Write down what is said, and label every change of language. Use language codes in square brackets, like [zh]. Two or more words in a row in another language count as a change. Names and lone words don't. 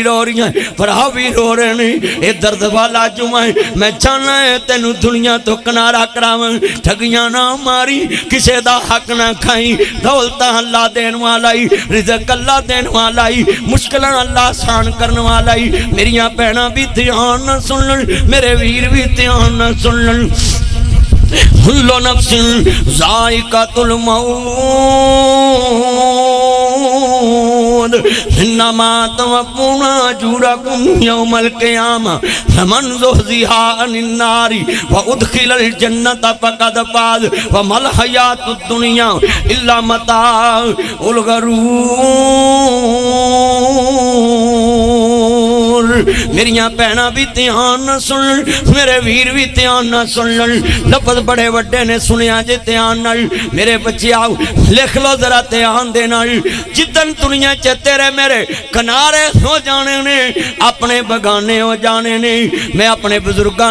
[pa] رو رہی بھرا وی رو رہے نے ایہ درد والا جمعہ ہے میں چاہنا ہاں تینوں دنیا توں کنارہ کراواں ٹھگیاں نہ ماریں کسے دا حق نہ کھائیں دولت اللہ دین والا ای رزق اللہ دین والا ای مشکلاں اللہ آسان کرن والا ای میریاں بھیناں وی دھیان نال سن میرے ویر وی دھیان نال سن मेरे वीर भी ध्यान ना सुन [ar] كل نفس ذائقة الموت وإنما توفون أجوركم يوم القيامة فمن زحزح عن النار وأدخل الجنة فقد فاز وما الحياة الدنيا إلا متاع [pa] غرور میریاں بھیناں وی دھیان نال سن میرے ویر وی دھیان نال سن لفظ بڑے وڈے نے سنیا جے دھیان نال میرے بچے آؤ لکھ لو ذرا دھیان دے نال جس دن دنیا چ تیرے میرے کنارے ہو جانے نے اپنے بیگانے ہو جانے نے میں اپنے بزرگاں